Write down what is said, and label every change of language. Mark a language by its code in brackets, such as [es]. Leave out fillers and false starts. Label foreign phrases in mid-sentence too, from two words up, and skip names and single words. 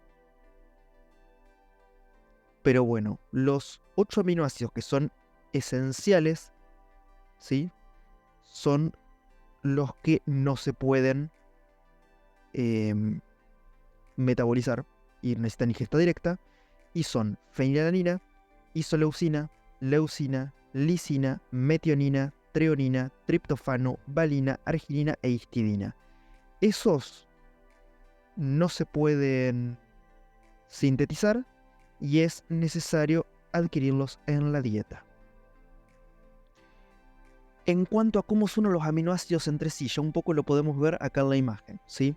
[es] Pero bueno, los 8 aminoácidos que son esenciales, ¿sí?, son los que no se pueden metabolizar y necesitan ingesta directa, y son fenilalanina, isoleucina, leucina, lisina, metionina, treonina, triptofano, valina, arginina e histidina. Esos no se pueden sintetizar y es necesario adquirirlos en la dieta. En cuanto a cómo son los aminoácidos entre sí, ya un poco lo podemos ver acá en la imagen, ¿sí?